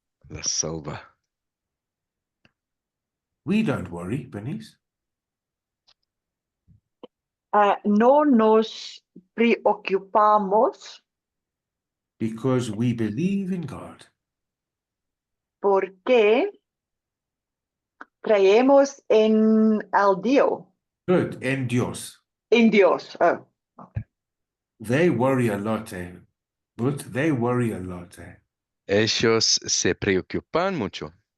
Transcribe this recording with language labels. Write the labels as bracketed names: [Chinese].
[Spanish] la selva. [English] We don't worry, Bernice. [Spanish] No nos preocupamos [English] Because we believe in God. [Spanish] porque creemos en el Dios, [English] Good. [Spanish] En Dios. en Dios. Oh, [English] They worry a lot, But they worry a lot, [Spanish] Ellos se preocupan mucho